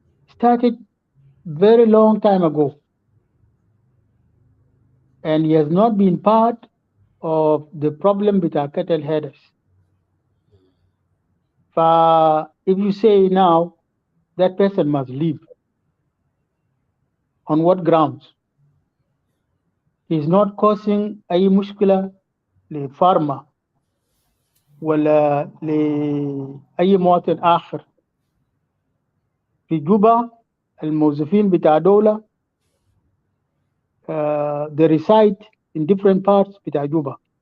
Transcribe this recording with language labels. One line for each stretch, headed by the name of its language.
English: started very long time ago, and he has not been part of the problem with our cattle headers. If you say now that person must leave, on what grounds? He's not causing
Arabic: أي مشكلة لفارما ولا لأي مواطن آخر في جوبا. الموظفين بتاع دولة
English: they reside in different parts
Arabic: بتاع جوبا.